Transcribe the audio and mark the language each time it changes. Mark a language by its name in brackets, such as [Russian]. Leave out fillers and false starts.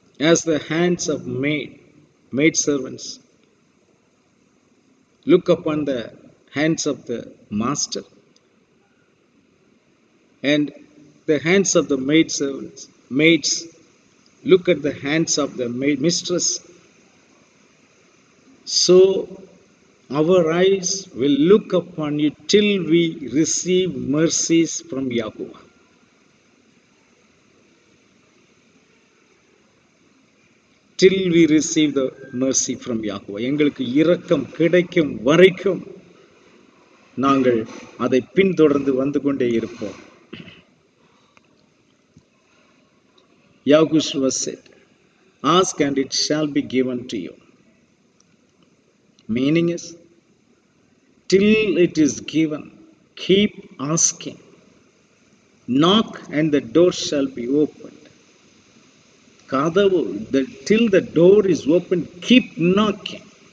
[English] As the hands of maid servants look upon the hands of the master, and the hands of the maids look at the hands of the mistress, so our eyes will look upon you till we receive mercies from Yahuwah. Till we receive the mercy from Yahuwah. [Tamil] எங்களுக்கு இரக்கம் கிடைக்கும் வரைக்கும் நாங்கள் அதை பின்தொடர்ந்து வந்து கொண்டே இருப்போம். [English] Yahushua said, ask and it shall be given to you. Meaning is, till it is given, keep asking. Knock and the door shall be opened. Kadavu, till the door is open, keep knocking.